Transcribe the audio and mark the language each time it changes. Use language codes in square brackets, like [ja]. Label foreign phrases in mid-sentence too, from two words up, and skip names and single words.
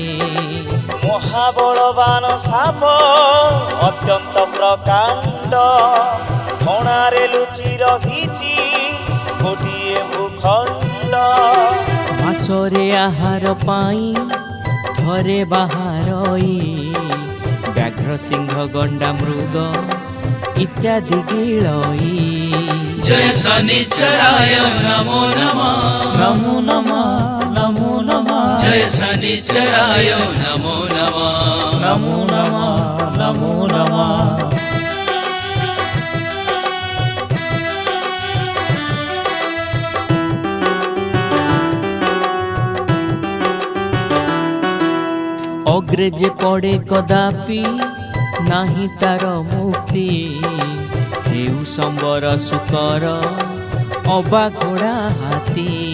[or] ମହାବଳବାନ ସାପ ଅତ୍ୟନ୍ତ ପ୍ରକାଣ୍ଡ ଫଣାରେ ଲୁଚି ରହିଛି ଗୋଟିଏ ଭୂଖଣ୍ଡ। ମାସରେ ଆହାର ପାଇଁ ଥରେ ବାହାରଇ ବ୍ୟାଘ୍ର ସିଂହ ଗଣ୍ଡା ମୃଗ ଇତ୍ୟାଦି ଗିଳଇ। [sa] जय शनिश्चराय नमो नमः ନମୋ ନମଃ ନମୋ ନମଃ जय शनिश्चराय नमो नमः ନମୋ ନମଃ ନମୋ ନମଃ। [or] ଅଗ୍ରେ ଯେ ପଡ଼େ କଦାପି ନାହିଁ ତାର ମୁକ୍ତି ହେଉ ସମ୍ବର ଶୁକର ଅବା ଘୋଡ଼ା ହାତୀ।